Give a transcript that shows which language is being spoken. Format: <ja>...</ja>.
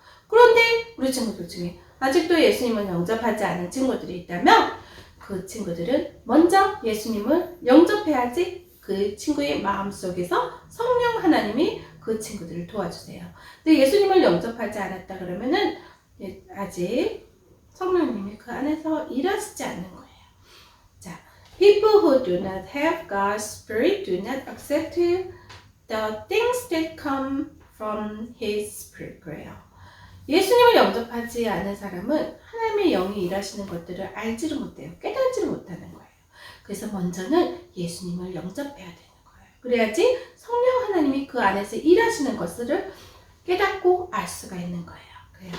<ko>그런데 우리 친구들 중에 아직도 예수님을 영접하지 않은 친구들이 있다면 그 친구들은 먼저 예수님을 영접해야지 그 친구의 마음속에서 성령 하나님이 그 친구들을 도와주세요. 근데 예수님을 영접하지 않았다 그러면은 아직 성령님이 그 안에서 일하시지 않는 거예요.</ko> <en>자, people who do not have God's Spirit do not accept the things that come from His Spirit.</en> <ko>그래요. 예수님을 영접하지 않은 사람은 하나님의 영이 일하시는 것들을 알지를 못해요. 깨닫지를 못하는 거예요. 그래서 먼저는 예수님을 영접해야 되는 거예요. 그래야지 성령 하나님이 그 안에서 일하시는 것을 깨닫고 알 수가 있는 거예요. 그래요.</ko>